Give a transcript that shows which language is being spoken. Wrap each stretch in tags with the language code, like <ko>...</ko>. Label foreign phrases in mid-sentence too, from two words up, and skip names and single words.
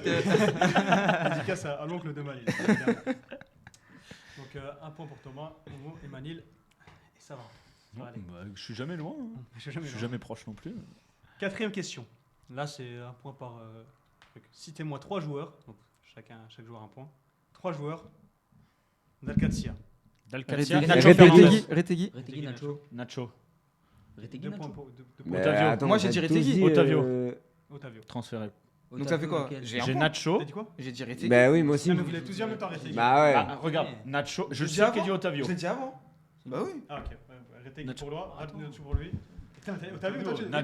<fr>Dédicace à l'oncle de Manil. Donc un point pour Thomas, Momo et Manil. Et ça va. Ça va aller. Bah, je suis jamais loin. Hein. Je suis jamais Je suis loin. jamais proche non plus. Quatrième question. Là, c'est un point par truc. Citez-moi 3 joueurs. Donc, chaque joueur un point. 3 joueurs d'Alcatia. Dalcatia. Retegui, Nacho Retegui, Fernandez. Retegui. Retegui, Nacho. Nacho. Retegui, 2 Nacho. points pour deux Mais points. Otavio. attends, Moi, on j'ai a dit tous Retegui. Otavio. Otavio. Transféré. Donc ça fait quoi? Lequel J'ai un J'ai point. Nacho. T'as dit quoi? J'ai dit Retegui. Bah oui, moi aussi. Ah, mais vous l'avez tous dit en même temps, Retegui. Bah ouais. Ah, regarde, Nacho. Je J'ai sais avant. qu'il dit Otavio. Je l'ai dit avant. Bah oui. Ah, ok. Retegui Nacho. pour lui. Nacho pour lui. Putain, Otavio, toi, tu-</fr>